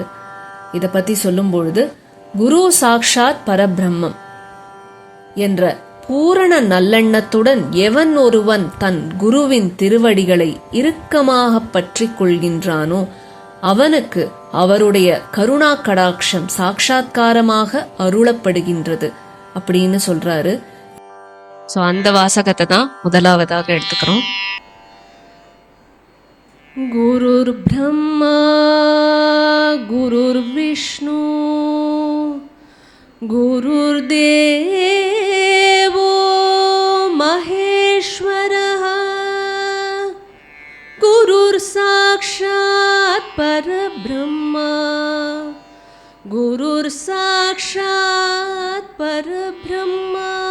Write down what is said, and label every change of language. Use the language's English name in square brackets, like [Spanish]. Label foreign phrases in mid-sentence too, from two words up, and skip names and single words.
[Tamil] இத பத்தி சொல்லும் பொழுது, [Sanskrit] गुरु साक्षात् परब्रह्मम् [Tamil] என்ற பூரண நல்லெண்ணத்துடன் எவன் ஒருவன் தன் குருவின் திருவடிகளை இறுக்கமாக பற்றி கொள்கின்றானோ அவனுக்கு அவருடைய கருணா கடாட்சம் சாட்சாத்காரமாக அருளப்படுகின்றது அப்படின்னு சொல்றாரு. சோ அந்த வாசகத்தை தான் முதலாவதாக எடுத்துக்கிறோம். [Sanskrit] गुरुर् ब्रह्मा गुरुर् विष्णु गुरुर् देवो महेश्वरः गुरुर् साक्षात् परब्रह्मा गुरुर् साक्षात् परब्रह्मा